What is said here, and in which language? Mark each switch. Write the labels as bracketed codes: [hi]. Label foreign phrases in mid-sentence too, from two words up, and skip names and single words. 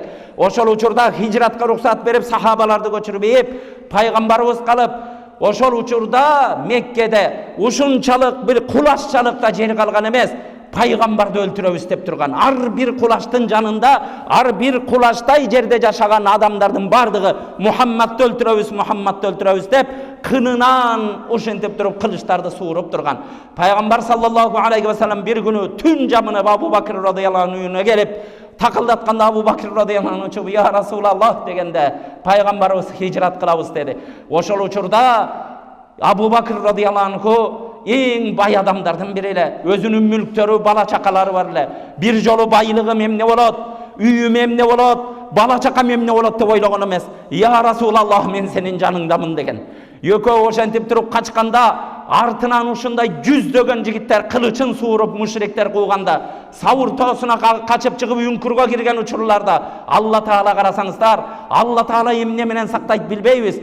[ky] Ошол учурда хижратка уруксат берип сахабаларды көчүрүп пайгамбарыбыз калып, ошол учурда Меккеде ушунчалык бир кулашчалыкта жер калган эмес. Пайгамбарды өлтүрөбүз деп турган. Ар бир кулаштын жанында, ар бир кулаштай жерде жашаган адамдардын бардыгы Мухаммадты өлтүрөбүз деп кынынан ошентип туруп кылычтарды сууруп турган. Пайгамбар [ar] صلى الله عليه وسلم [ky] бир күнү түн жамынып Абу Бакр радıyallahu anhu'na келип, такылдатканда Абу Бакр [ar] رضي الله عنه [ky] чыгып, [ar] "يا رسول الله" [ky] дегенде, пайгамбарыбыз хижрат кылабыз деди. Ошол учурда Абу Бакр [ar] رضي الله عنه [ky] эң бай адамдардын бири эле, өзүнүн мүлктөрү, бала чакалары бар эле. Бир жолу байлыгым эмне болот, үйүм эмне болот, бала чакам эмне болот деп ойлогон эмес. [ar] "يا رسول الله, [ky] мен сенин жаныңдамын" деген. Экөө ошентип туруп качканда, артынан ушундай жүздөгөн жигиттер кылычын сууруп мушриктер кууганда, Саур тоосуна качып чыгып үңкүргө кирген учурларда Алла Таала карасаңыздар, Алла Таала эмне менен сактайт билбейбиз.